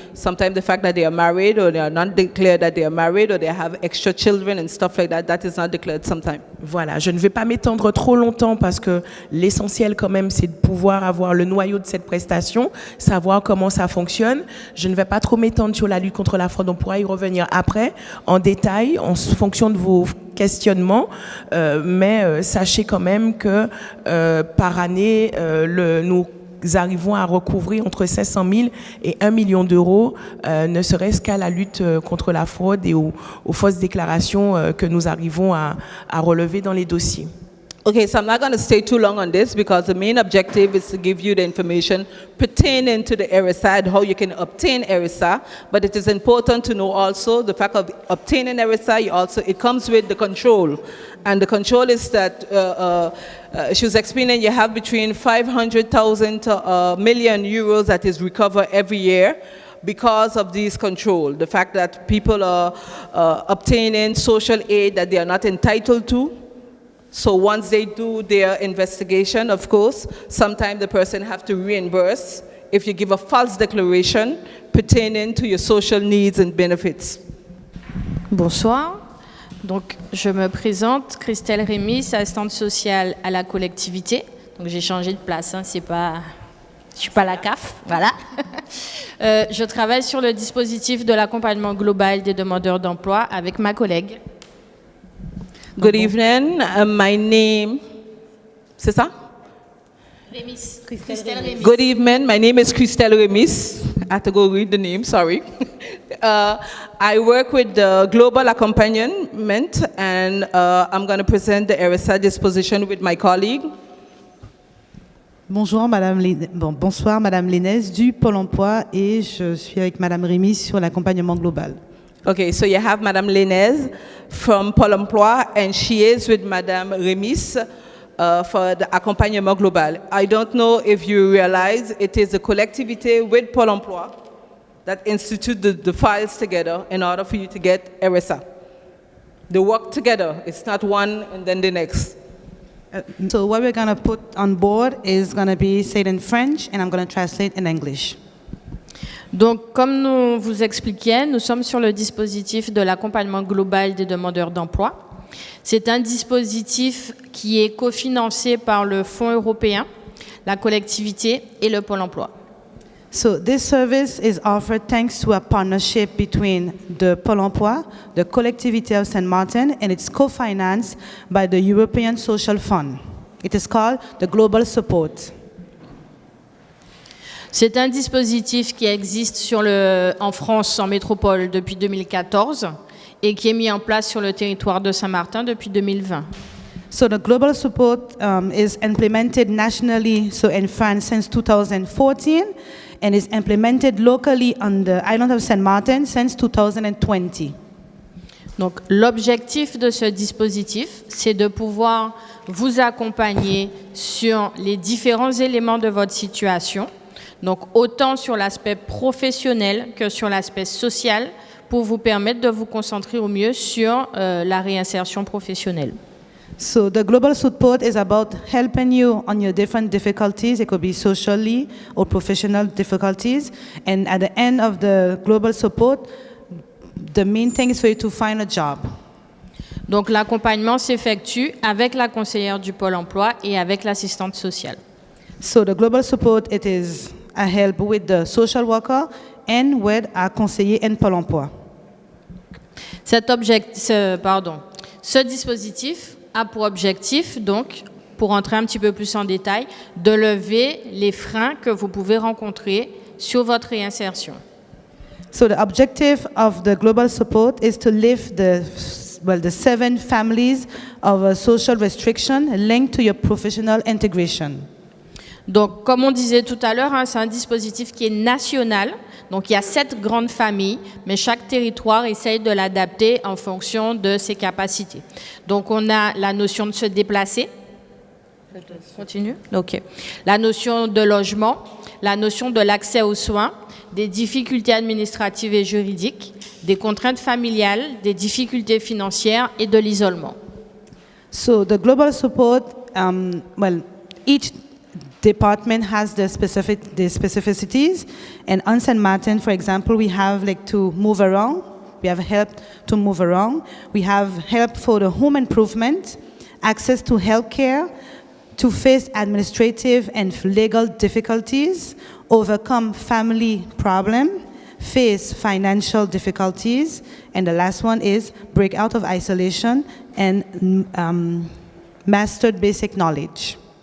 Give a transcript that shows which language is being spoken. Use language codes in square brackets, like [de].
[en] Sometimes the fact that they are married or they are not declared that they are married or they have extra children and stuff like that, that is not declared sometimes. [fr] Voilà, je ne vais pas m'étendre trop longtemps parce que l'essentiel quand même c'est de pouvoir avoir le noyau de cette prestation, savoir comment ça fonctionne. Je ne vais pas trop m'étendre sur la lutte contre la fraude, on pourra y revenir après en détail en fonction de vos questionnements, mais sachez quand même que par année, nous arrivons à recouvrir entre 500 000 et 1 million d'euros, ne serait-ce qu'à la lutte contre la fraude et aux fausses déclarations que nous arrivons à relever dans les dossiers. [en] Okay, so I'm not going to stay too long on this because the main objective is to give you the information pertaining to the ERISA and how you can obtain ERISA. But it is important to know also the fact of obtaining ERISA, it comes with the control. And the control is that she was explaining you have between 500,000 to €1 million that is recovered every year because of these control. The fact that people are obtaining social aid that they are not entitled to. So once they do their investigation, of course, sometimes the person have to reimburse if you give a false declaration pertaining to your social needs and benefits. [fr] Bonsoir. Donc, je me présente, Christelle Rémy, assistante sociale à la collectivité. Donc, j'ai changé de place, hein, c'est pas... Je suis pas la CAF, voilà. Je travaille sur le dispositif de l'accompagnement global des demandeurs d'emploi avec ma collègue. [en] Good evening, my name, [fr] c'est ça? Remis. Christelle Remis. [en] Good evening, my name is Christelle Remis. I have to go read the name, sorry. I work with the Global Accompaniment and I'm going to present the ERISA disposition with my colleague. [fr] Bonjour, bonsoir, Madame Lénez du Pôle emploi et je suis avec Madame Remis sur l'accompagnement global. [en] Okay, so you have Madame Lénez from Pôle emploi and she is with Madame Remis for the accompagnement global. I don't know if you realize it is a collectivité with Pôle emploi that institute the files together in order for you to get ERISA. They work together, it's not one and then the next. So what we're going to put on board is going to be said in French and I'm going to translate in English. [fr] Donc, comme nous vous expliquions, nous sommes sur le dispositif de l'accompagnement global des demandeurs d'emploi. C'est un dispositif qui est cofinancé par le Fonds européen, la collectivité et le Pôle emploi. [en] So this service is offered thanks to a partnership between the Pôle emploi, the Collectivité of St. Martin, and it's co-financed by the European Social Fund. It is called the Global Support. [fr] C'est un dispositif qui existe en France, en métropole, depuis 2014 et qui est mis en place sur le territoire de Saint-Martin depuis 2020. [en] So the global support is implemented nationally, so in France since 2014, and is implemented locally on the island of St. Martin since 2020. [fr] Donc, l'objectif de ce dispositif, c'est de pouvoir vous accompagner sur les différents éléments de votre situation. Donc, autant sur l'aspect professionnel que sur l'aspect social, pour vous permettre de vous concentrer au mieux sur la réinsertion professionnelle. [en] So the global support is about helping you on your different difficulties. It could be socially or professional difficulties. And at the end of the global support, the main thing is for you to find a job. [fr] Donc, l'accompagnement s'effectue avec la conseillère du Pôle emploi et avec l'assistante sociale. [en] So the global support, it is a help with the social worker and with a conseiller in Pôle emploi. [fr] Ce dispositif a pour objectif, donc, pour entrer un petit peu plus en détail, de lever les freins que vous pouvez rencontrer sur votre réinsertion. [en] So the objective of the global support is to lift the 7 families of a social restriction linked to your professional integration. [fr] Donc, comme on disait tout à l'heure, c'est un dispositif qui est national. Donc il y a 7 grandes familles, mais chaque territoire essaye de l'adapter en fonction de ses capacités. Donc on a la notion de se déplacer. Continue. OK. La notion de logement, la notion de l'accès aux soins, des difficultés administratives et juridiques, des contraintes familiales, des difficultés financières et de l'isolement. [en] So the global support, each department has the specificities, and on St. Martin, for example, we have like to move around. We have help to move around. We have help for the home improvement, access to healthcare, to face administrative and legal difficulties, overcome family problem, face financial difficulties, and the last one is break out of isolation and master basic knowledge.